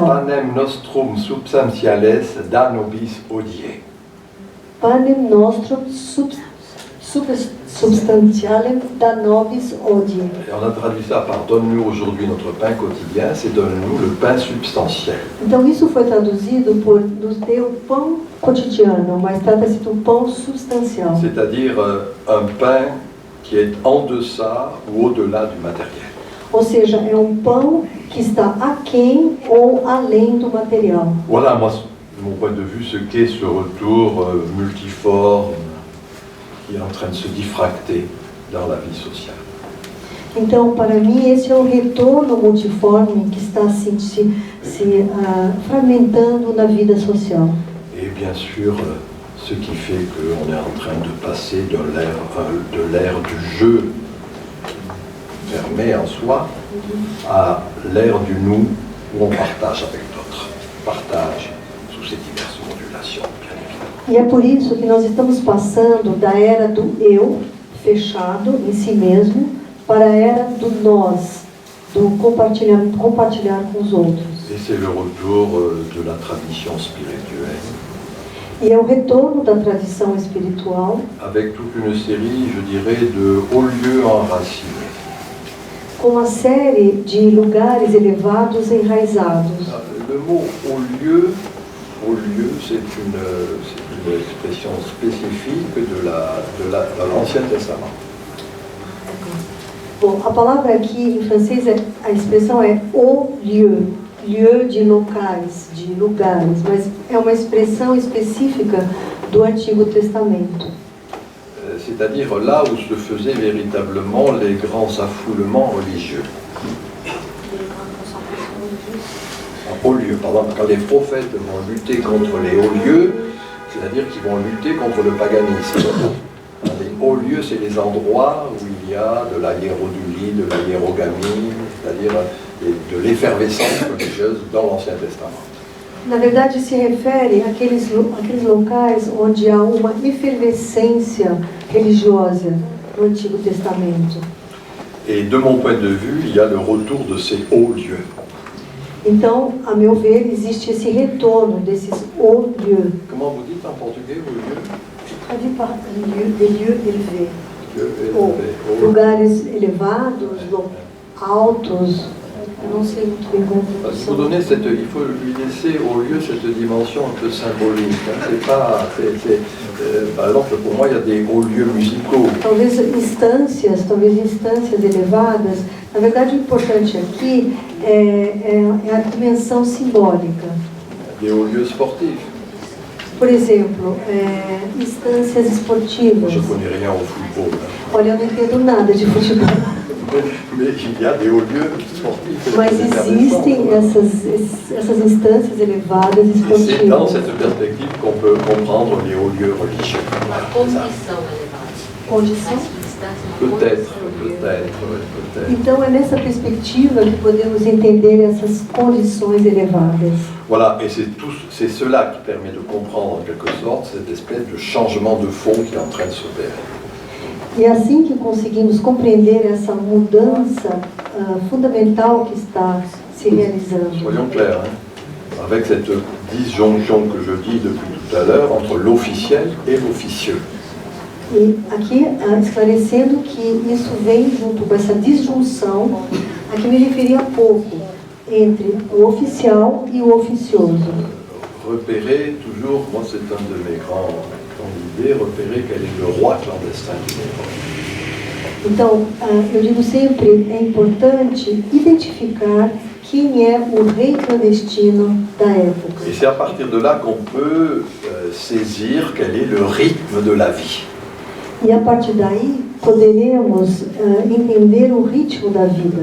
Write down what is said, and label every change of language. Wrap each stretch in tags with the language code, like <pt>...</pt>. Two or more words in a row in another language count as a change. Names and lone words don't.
<la>Panem nostrum substantiales da nobis hodie. Panem nostrum substantialem da nobis hodie.</la> <fr>Et on a traduit ça par donne-nous aujourd'hui notre pain quotidien, c'est donne-nous le pain substantiel.</fr> <pt>Então isso foi traduzido por nos dê o pão cotidiano, mas trata-se do pão substancial.</pt> <fr>C'est-à-dire un pain qui est en deçà ou au-delà du matériel.</fr> <pt>Ou seja, é um pão que está aquém ou além do material.</pt> <fr>Voilà, moi, de mon point de vue, ce qu'est ce retour multiforme qui est en train de se diffracter dans la vie sociale.</fr> <pt>Então, para mim, esse é o retorno multiforme que está se fragmentando na vida social.</pt> <fr>Et bien sûr, ce qui fait qu'on est en train de passer de l'ère du jeu fermé en soi à l'ère du nous où on partage avec d'autres. Partage sous ces diverses modulations, bien évidemment.</fr> <pt>E é por isso que nós estamos passando da era do eu, fechado em si mesmo, para a era do nós, do compartilhar com os outros.</pt> <fr>Et c'est le retour de la tradition spirituelle.</fr> <pt>E é o retorno da tradição espiritual,</pt> <fr>Avec toute une série, je dirais, de hauts lieux enracinés.</fr> <pt>com uma série de lugares elevados enraizados.</pt> <fr>Le mot haut lieu, c'est une expression spécifique de l'Ancien Testament.</fr> <pt>Bom, a palavra aqui em francês, a expressão é</pt> <fr>haut lieu,</fr> <pt>lieu de locais, de lugares, mas é uma expressão específica do Antigo Testamento.</pt> <fr>C'est-à-dire là où se faisaient véritablement les grands affoulements religieux. Hauts lieux, pardon, quand les prophètes vont lutter contre les hauts lieux, c'est-à-dire qu'ils vont lutter contre le paganisme. Les hauts lieux, c'est les endroits où il y a de la hiérodulie, de la hiérogamie, c'est-à-dire de l'effervescence religieuse dans l'Ancien Testament.</fr> <pt>Na verdade, se refere àqueles locais onde há uma efervescência religiosa no Antigo Testamento.</pt> <fr>Et de mon point de vue, il y a le retour de ces hauts lieux.</fr> <pt>Então, a meu ver, existe esse retorno desses</pt> <fr>hauts lieux. Comment vous dites en portugais, hauts lieux? Traduit par lieu, des lieux élevés. Lieux</fr> <pt>Ou</pt> <fr>élevés, hauts.</fr> <pt>lugares elevados, altos. Eu não sei muito bem como</pt> <fr>Parce qu'il faut donner il faut lui laisser au lieu cette dimension un peu symbolique. Hein. C'est pas, par exemple, pour moi, il y a des hauts lieux musicaux.</fr> <pt>talvez instâncias elevadas. Na verdade, o importante aqui é a dimensão simbólica.</pt> <fr>Des hauts lieux sportifs.</fr> <pt>Por exemplo, instâncias esportivas.</pt> <fr>Je ne connais rien au football. Hein.</fr> <pt>Olha, eu não entendo nada de futebol,</pt> <fr>Mais il y a des hauts lieux sportifs.</fr> <pt>mas existem essas instâncias elevadas</pt> <fr>Et c'est dans</fr> <pt>esportivas.</pt> <fr>cette perspective qu'on peut comprendre les hauts lieux religieux.</fr> <pt>Uma condição elevada. Condição?</pt> <fr>Peut-être.</fr> <pt>Então é nessa perspectiva que podemos entender essas condições elevadas.</pt> <fr>Voilà, et c'est cela qui permet de comprendre en quelque sorte cette espèce de changement de fond qui est en train de s'opérer.</fr> <pt>E é assim que conseguimos compreender essa mudança fundamental que está se realizando.</pt> <fr>Soyons clairs, hein, avec cette disjonction que je dis depuis tout à l'heure entre l'officiel et l'officieux.</fr> <pt>E aqui, esclarecendo que isso vem junto com essa disjunção, a que me referi há pouco, entre o oficial e o oficioso.</pt> <fr>Repérer toujours, moi c'est un de mes grands idées, repérer quel est le roi clandestin d'une époque.</fr> <pt>Então, eu digo sempre, é importante identificar quem é o rei clandestino da época.</pt> <fr>Et c'est à partir de là qu'on peut saisir quel est le rythme de la vie.</fr> <pt>E a partir daí, poderemos entender o ritmo da vida.</pt>